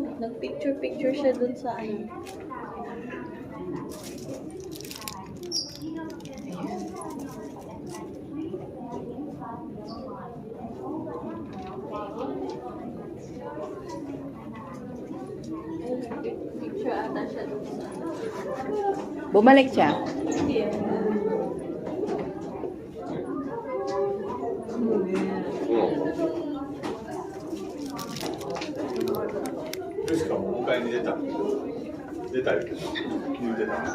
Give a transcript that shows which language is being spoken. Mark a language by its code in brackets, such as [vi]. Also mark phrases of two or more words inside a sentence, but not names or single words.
[tl] Nag-picture-picture siya dun sa ano. Picture ata siya dun sa ano. Bumalik siya. [ja] ですか、お迎えに出た。出たよ。言うてた。